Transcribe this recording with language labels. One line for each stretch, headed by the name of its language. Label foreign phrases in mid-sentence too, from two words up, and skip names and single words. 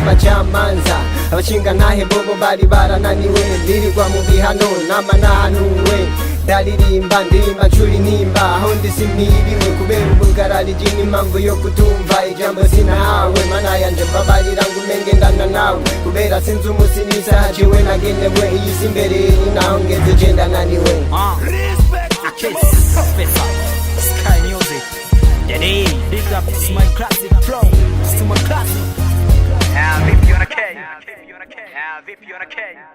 Rundi: bacamanza abashinga ntahe bobo bari barananiwe ndirirwa mu bihano nama nahanuwe ndaririmba ndirimba ncura intimba aho ndi simpiriwe kubera ubugarariji n'impamvu yo kutumva ijambo sinahawe mana yanje mbabarira ngo umenge ndana nawe kubera sinzi umusi n'isaha jewe nagenewe iyi si imbere ni naho ngeze je ndananiwe
English: Sky Music, Daddy, big up to my classic flow, to my classic. VP on a K, VP on a K.